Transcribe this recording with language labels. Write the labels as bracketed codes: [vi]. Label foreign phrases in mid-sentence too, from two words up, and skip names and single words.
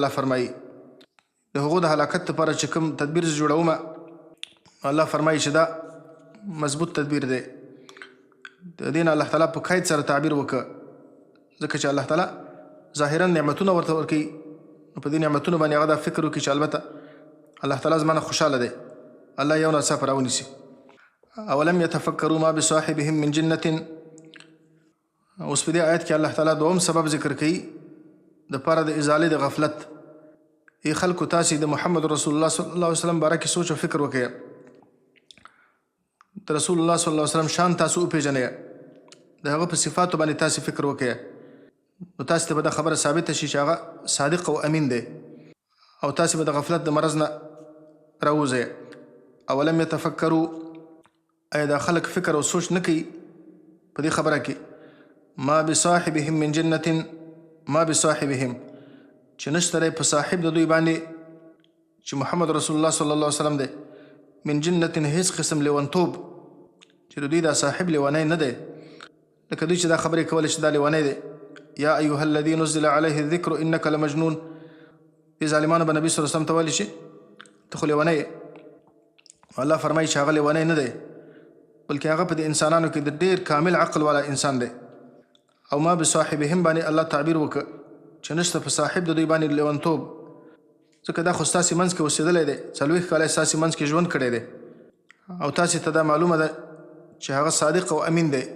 [ps] الله فرمایي د هغو د هلاکت لپاره چې کوم تدبیر زه جوړوم الله فرمایي چې دا مضبوط تدبیر دی. د دې نه الله تعالی په قید سره تعبیر وکړه ځکه چې الله تعالی ظاهرا نعمتونه ورته ورکوي نو په دې نعمتونو باندې هغه دا فکر وکړي چې البته الله تعالی زما نه خوشحاله دی الله یو ناڅاپه راونیسي. [ar] اولم یتفکروا ما بصاحبهم من جنة. [ps] اوس په دې آیت کې الله تعالی دوم سبب ذکر کوي د پاره د ازالې د غفلت. ای خلکو تاسې د محمد رسول الله [ar] صلی الله علیه وسلم [ps] باره کې سوچ او فکر وکړئ د رسول الله [ar] صلی الله علیه وسلم [ps] شان تاسو وپېژنئ د هغه په صفاتو باندې تاسې فکر وکړئ نو تاسې ته به دا خبره ثابته شي چې هغه صادق او امین دی او تاسې به د غفلت د مرض نه راوځئ. [ar] اولم یتفکروا [ps] ایا دا خلک فکر او سوچ نه کوي په دې خبره کې [ar] ما بصاحبهم من جنة ما بصاحبهم [ps] چې نشته دی په صاحب د دوی باندې چې محمد رسول الله [ar] صلی الله علیه وسلم [ps] دی [ar] من جنة [ps] هیڅ قسم لیونتوب چې د دوی دا صاحب لیونی نه دی لکه دوی چې دا خبرې کولی چې دا لیونی دی. [ar] یا ایها الذي نزل علیه الذکر انک لمجنون [ps] دې ظالمانو به نبي [ar] صلی الله علیه وسلم [ps] ته ویلي چې ته خو لیونی یې. الله فرمایي چې هغه لیونی نه دی بلکې هغه په دې انسانانو کې د ډېر کامل عقل والا انسان دی. او [ar] ما بصاحبهم [ps] باندې الله تعبیر وکړه چې نشته په صاحب د دوی باندې لیونتوب ځکه دا خو ستاسې منځ کې اوسېدلی دی 40 کاله یې ستاسې منځ کې ژوند کړی دی او تاسې ته دا معلومه ده چې هغه صادق او امین دی.